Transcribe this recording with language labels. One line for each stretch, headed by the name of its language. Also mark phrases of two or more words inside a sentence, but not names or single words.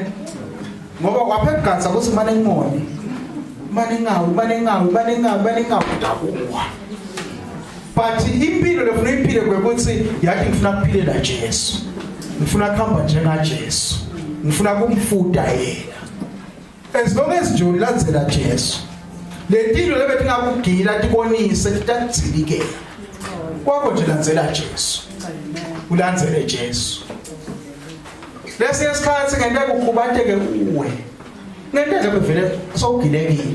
Swati: Ngoba waphela kugadza ukuthi manje ngingoni. Manje ngawu dabuwa. But impilo lefuna iphile kwekuthi yathi ngifuna kuphilela Jesu. Ngifuna kuhamba njengaJesu. Ngifuna kumfuda yena.
English: As long as
Swati: nje ulandzela Jesu. Letilo lebethi ngakugila tibonise titadzilikela. Kwakho nje landzela Jesu. Ulandzele Jesu. Lesi isikhathi ngeke ukhubateke uwe. Ngeke bevele sowugilekile.